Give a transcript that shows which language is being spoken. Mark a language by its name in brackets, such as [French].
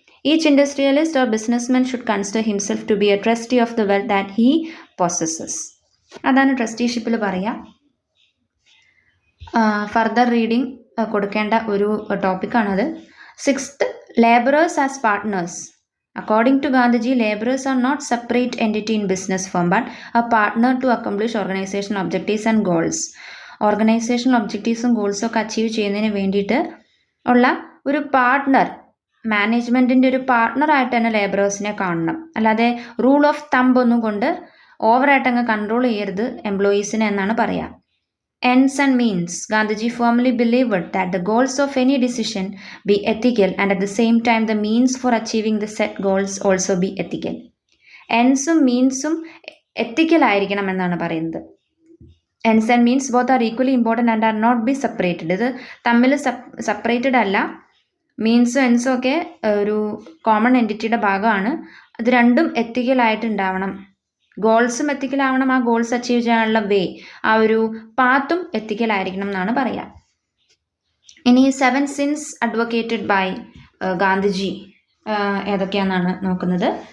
[English] Each industrialist or businessman should consider himself to be a trustee of the wealth that he possesses. [Malayalam] അതാണ് ട്രസ്റ്റിഷിപ്പിൽ പറയുക. Further reading കൊടുക്കേണ്ട ഒരു ടോപ്പിക്കാണത്. [English] 6th, laborers as partners. According to Gandhiji, laborers are not separate entity in business firm but a partner to accomplish organizational objectives and goals. [Malayalam] Organisational ഒബ്ജക്റ്റീവ്സും ഗോൾസും ഒക്കെ achieve ചെയ്യുന്നതിന് വേണ്ടിയിട്ട് ഉള്ള ഒരു partner, മാനേജ്മെൻറ്റിൻ്റെ ഒരു പാർട്ട്ണറായിട്ട് തന്നെ ലേബറേഴ്സിനെ കാണണം. അല്ലാതെ റൂൾ ഓഫ് തമ്പ് ഒന്നും കൊണ്ട് ഓവറായിട്ട് അങ്ങ് കൺട്രോൾ ചെയ്യരുത് എംപ്ലോയീസിനെ എന്നാണ് പറയുക. [English] Ends and means. Gandhiji firmly believed that the goals of any decision be ethical and at the same time the means for achieving the set goals also be ethical. [Malayalam] Endsum meansum ethical ആയിരിക്കണം എന്നാണ് പറയുന്നത്. [English] Ends and means both are equally important and are not be separated. [Malayalam] ഇത് തമ്മിൽ separated അല്ല. മീൻസും എൻസും ഒക്കെ ഒരു common എൻറ്റിറ്റിയുടെ ഭാഗമാണ്. അത് രണ്ടും എത്തിക്കലായിട്ട് ഉണ്ടാവണം. ഗോൾസും എത്തിക്കലാവണം, ആ ഗോൾസ് അച്ചീവ് ചെയ്യാനുള്ള വേ, ആ ഒരു പാത്തും എത്തിക്കലായിരിക്കണം എന്നാണ് പറയുക. ഇനി 7 sins അഡ്വക്കേറ്റഡ് ബൈ ഗാന്ധിജി ഏതൊക്കെയാണെന്നാണ് നോക്കുന്നത്.